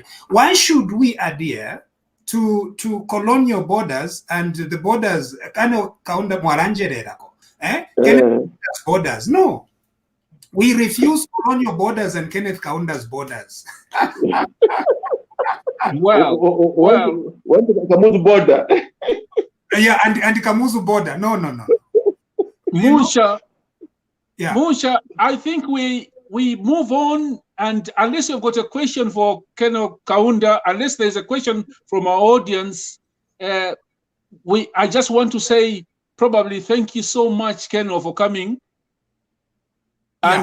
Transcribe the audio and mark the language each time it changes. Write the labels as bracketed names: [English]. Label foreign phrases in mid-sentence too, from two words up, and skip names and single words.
[English] Why should we adhere to colonial borders and the borders borders? No. We refuse colonial borders and Kenneth Kaunda's borders. Well, Kamuzu border. Yeah, and Kamuzu border. No. Musha, yeah. Musha, I think we move on, and unless you've got a question for Kenneth Kaunda, unless there's a question from our audience, I just want to say probably thank you so much, Kenneth, for coming. Yeah.